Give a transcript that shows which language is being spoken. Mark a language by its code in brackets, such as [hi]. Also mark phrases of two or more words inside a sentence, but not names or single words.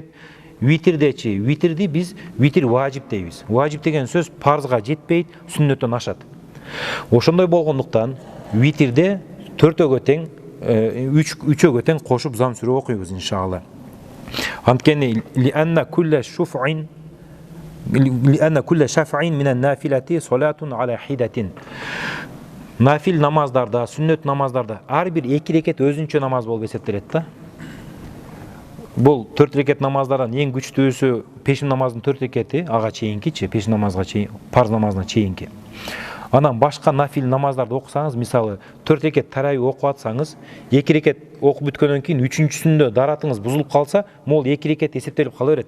[ky] Витрдечи, витрди биз витр важип дейбиз. Важип деген сөз парзга жетпейт, сүннөттөн ашат. Ошондой болгондуктан витрде 4-өгө тең, 3-өгө тең кошуп зам сүрө окуйбуз иншалла. [ar] Анткени لأن كل شفع من النافلة صلاة على حدة. [ky] Нафил намаздарда, сүннөт намаздарда ар бир 2 рекет өзүнчө намаз болуп эсептелет да. Бул 4 рекет намаздардан эң күчтүүсү пешим намазынын 4 рекети, ага чейинкичи, пешим намазга чейин, парз намазына чейинки. Анан башка нафил намаздарды окусаңыз, мисалы 4 рекет тарайып окуп атсаңыз, 2 рекет окуп бүткөндөн кийин 3-сүндө даратыңыз бузулуп калса, могул 2 рекет эсептелип кала берет.